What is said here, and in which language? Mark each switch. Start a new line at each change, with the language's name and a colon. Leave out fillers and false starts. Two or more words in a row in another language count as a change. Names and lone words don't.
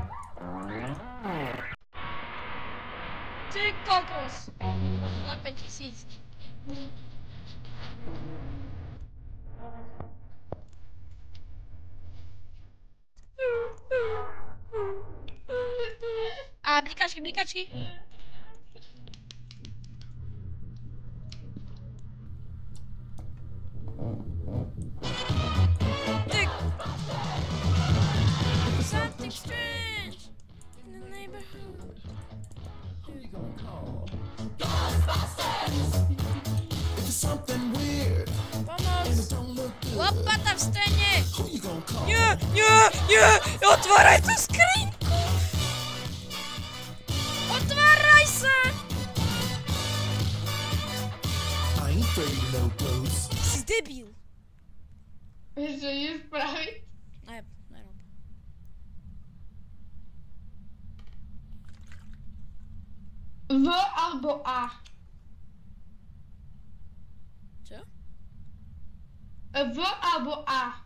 Slovak: Ty kokos. Na 5000. A blikačky.
English: Something strange in the neighborhood. Who you gonna call? If it's something weird and
Slovak: Pomoc.
English: it don't look good,
Slovak: Lopata v stene.
English: who you gonna call?
Slovak: Nie, otváraj tú skrinku. Otváraj sa.
English: I ain't afraid of no ghosts.
Slovak: Si debil. Vieš, čo je spraviť? Nerob. V alebo A? Čo? V alebo A?